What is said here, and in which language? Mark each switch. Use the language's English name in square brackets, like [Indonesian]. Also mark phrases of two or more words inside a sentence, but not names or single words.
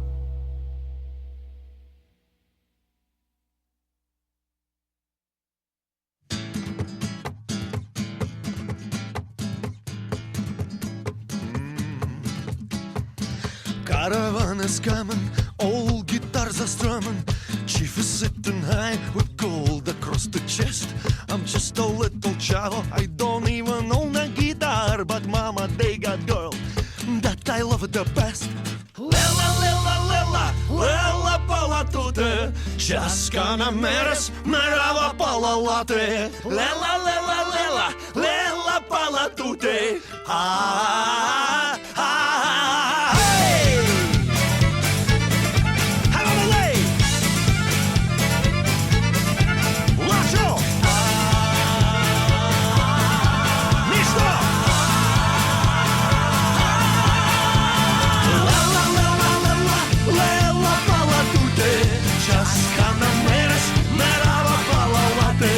[English] Caravan is coming, old guitars are strumming. Chief is sitting high with gold across the chest. I'm just a little child, I don't even own a guitar, but mama, they got girl that I love the best. [Romany] Lela, lela, lela, lela pala tute, Chaskana meres, merava pala late. Lela, lela, lela, lela pala tute. Ah, ah, ah, hey! [English] Out of the way! [Romany] Lacho! Nisto! Lela, lela, lela, lela pala tute, Chaskana meres, merava pala late.